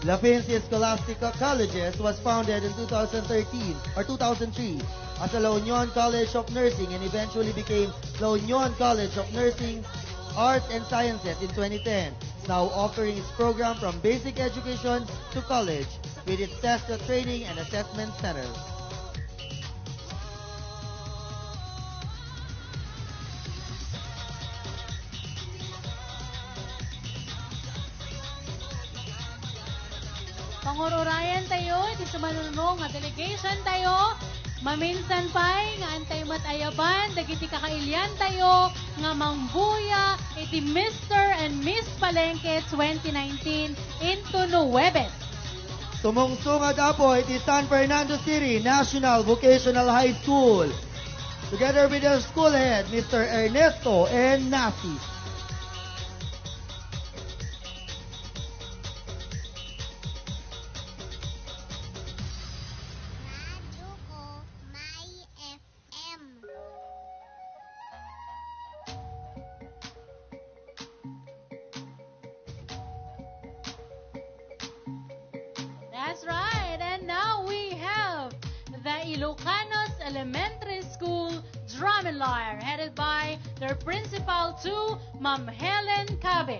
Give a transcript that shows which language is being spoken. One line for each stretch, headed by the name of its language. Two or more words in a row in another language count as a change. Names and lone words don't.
English: Lafin's Scholastic Colleges was founded in 2013 or 2003 as a La Union College of Nursing and eventually became La Union College of Nursing, Arts and Sciences in 2010. Now offering its program from basic education to college with its test training and assessment centers.
Iloko: Pangururayan tayo, iti sumanunong nga delegation tayo, maminsan pa'y nga antay matayaban, dagiti kakailian tayo, nga mangbuya, iti Mr. and Miss Palengke 2019 into Nueves. Sumungsungad apo iti San Fernando City National Vocational High School.
English: Together with their school head, Mr. Ernesto N. Nafi.
Iloko: Radyo ko, may FM.
English: That's right. And now we have the Ilocanos Elementary School Drum and Lyre, headed by their principal too, Ma'am Helen Cabe.